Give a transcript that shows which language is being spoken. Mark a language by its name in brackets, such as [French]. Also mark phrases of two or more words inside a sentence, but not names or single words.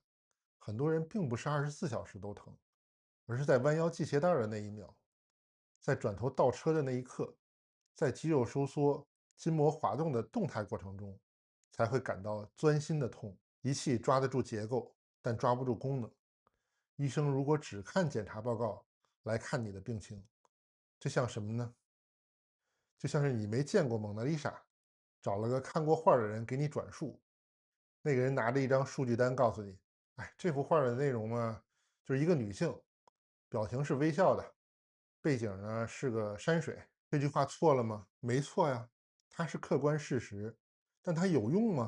[Chinese] 很多人并不是24小時都疼，而是在彎腰系鞋帶的那一秒，在轉頭倒車的那一刻，在肌肉收縮、筋膜滑動的動態過程中，才會感到鑽心的痛。儀器抓得住結構，但抓不住功能。醫生如果只看檢查報告來看你的病情，這像什麼呢？就像是你沒見過蒙娜麗莎，找了個看過畫的人給你轉述，那個人拿着一張數據單告訴你：哎，這幅畫的內容呢，就是一個女性，表情是微笑的，背景呢是個山水。這句話錯了嗎？沒錯呀，它是客觀事實，但它有用嗎？